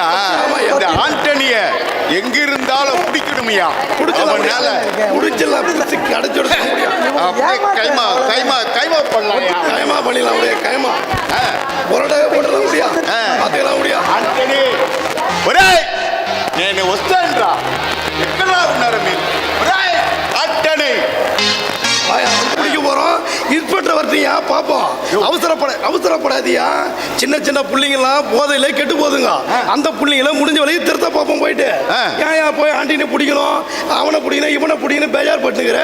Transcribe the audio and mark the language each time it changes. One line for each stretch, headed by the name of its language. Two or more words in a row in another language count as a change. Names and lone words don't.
Tamil: இந்த ஆண்டனிய எங்க இருந்தாலும் பிடிக்கணுமையா? பிடிச்சலாம் கடைச்சோட கைமா பண்ணலாம். கைமா பண்ணிடலாம். அப்படியே கைமா பொருடாக போட்டுடலாம். முடியா பார்த்துக்கலாம். முடியா
Telugu: ஆண்டனி ஒரே నేను వస్తానురా. ఎక్కడ ఉన్నారు మీరు?
Tamil: ஆண்டனி பிடிக்க போறோம். இன்ஸ்பெக்டர் வரட்டியா பாப்போம். அவசரப்படாதியா. சின்ன சின்ன பிள்ளைங்கலாம் போதையில கெட்டு போதுங்க. அந்த பிள்ளைங்கள முடிஞ்ச வரைக்கும் திருத்த பார்ப்போம். போயிட்டு ஏன் போய் ஆண்டினை பிடிக்கணும், அவனை பிடிக்கணும், இவனை பிடிக்கணும் பேஜார் பட்டுக்கிற.